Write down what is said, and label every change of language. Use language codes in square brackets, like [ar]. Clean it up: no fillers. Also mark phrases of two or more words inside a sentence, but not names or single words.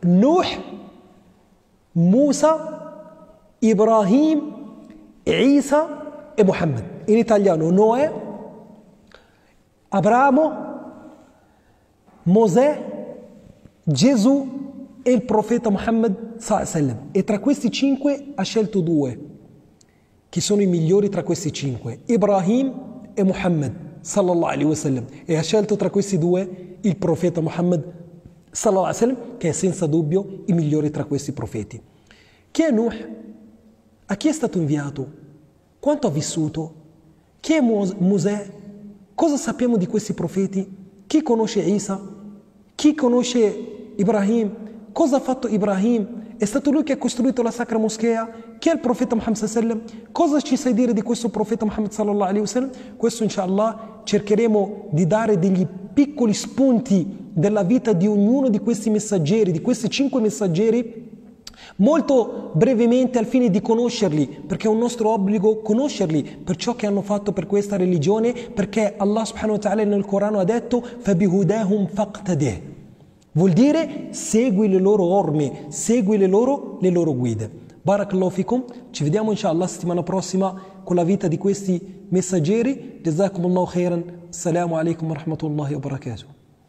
[it] Nuh, Musa, Ibrahim, Isa e Muhammad. In italiano Noè, Abramo, Mosè, Gesù e il profeta Muhammad [ar] صلى الله عليه وسلم. [it] E tra questi 5 ha scelto 2, che sono i migliori tra questi 5, Ibrahim e Muhammad [ar] صلى الله عليه وسلم. [it] E ha scelto tra questi 2 il profeta Muhammad [ar] صلى الله عليه وسلم, [it] che è senza dubbio il migliore tra questi profeti. Chi è Nuh? A chi è stato inviato? Quanto ha vissuto? Chi è Mosè? Cosa sappiamo di questi profeti? Chi conosce Isa? Chi conosce Ibrahim? Cosa ha fatto Ibrahim? È stato lui che ha costruito la sacra moschea? Chi è il profeta Muhammad [ar] صلى الله عليه وسلم? [it] Cosa ci sai dire di questo profeta Muhammad [ar] صلى الله عليه وسلم? [it] Questo inshallah cercheremo di dare degli piccoli spunti della vita di ognuno di questi messaggeri, di questi 5 messaggeri, molto brevemente al fine di conoscerli, perché è un nostro obbligo conoscerli per ciò che hanno fatto per questa religione, perché Allah [ar] سبحانه وتعالى [it] nel Corano ha detto [ar] فَبِهُدَاهُمْ فَاقْتَدِهِ, [it] vuol dire segui le loro orme, segui le loro guide. [ar] بارك الله فيكم, [it] ci vediamo inshallah settimana prossima con la vita di questi messaggeri. [ar] جزاكم الله خيرا، السلام عليكم ورحمة الله وبركاته.